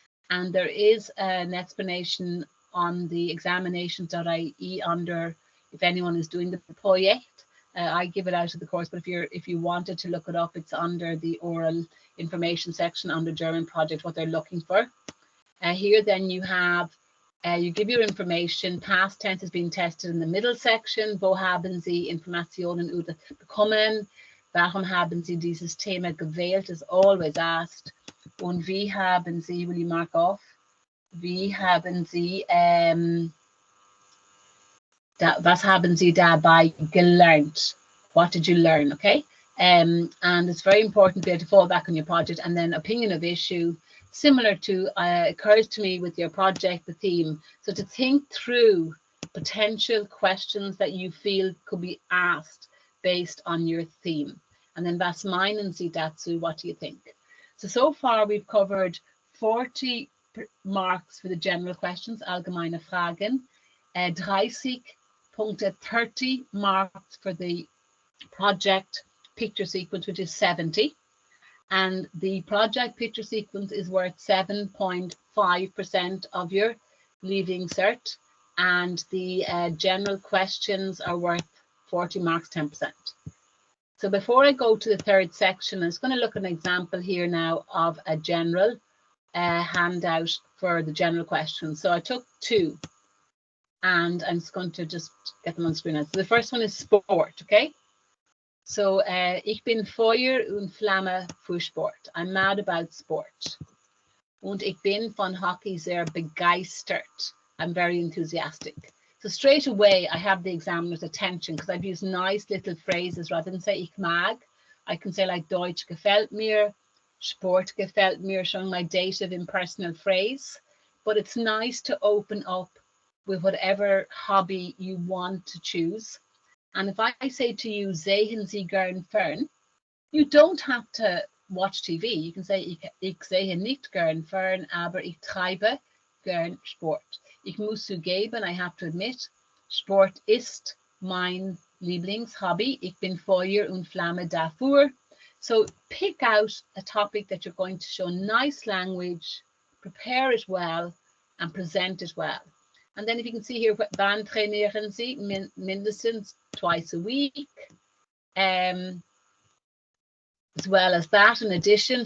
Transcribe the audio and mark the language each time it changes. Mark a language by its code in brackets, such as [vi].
[en] And there is an explanation on the examinations.ie under, if anyone is doing the project. I give it out of the course, but if you wanted to look it up, it's under the oral information section under German project, what they're looking for. Here then you have, you give your information, past tense is being tested in the middle section. [de] Wo haben Sie Informationen über bekommen? Warum haben Sie dieses Thema gewählt? [en] Is always asked. Und wie haben Sie, will you mark off? [de] Wie haben Sie, was haben Sie dabei gelernt? [en] What did you learn? Okay. And it's very important to be able to fall back on your project. And then opinion of issue, similar to, occurs to me with your project, the theme. So to think through potential questions that you feel could be asked based on your theme. [de] And then was meinen Sie dazu? [en] What do you think? So far we've covered 40 marks for the general questions, allgemeine Fragen, 30 Punkte, 30 marks for the project picture sequence, which is 70. And the project picture sequence is worth 7.5% of your leaving cert. And the general questions are worth 40 marks, 10%. So before I go to the third section, I'm just going to look at an example here now of a general handout for the general questions. So I took 2. And I'm just going to just get them on screen now. So the first one is sport, okay? [de] So, ich bin Feuer und Flamme für Sport. I'm mad about sport. Und ich bin von Hockey sehr begeistert. [en] I'm very enthusiastic. So straight away, I have the examiner's attention because I've used nice little phrases rather than say ich mag. I can say like Deutsch gefällt mir, Sport gefällt mir, showing my dative impersonal phrase. But it's nice to open up with whatever hobby you want to choose. And if I say to you, sehen Sie gern Fern, you don't have to watch TV. [de] You can say, ich sehe nicht gern Fern, aber ich treibe gern Sport. Ich muss zugeben, I have to admit, Sport ist mein Lieblingshobby. Ich bin Feuer und Flamme dafür. [en] So pick out a topic that you're going to show nice language, prepare it well, and present it well. And then if you can see here, wann trainieren Sie? Mindestens twice a week. As well as that in addition.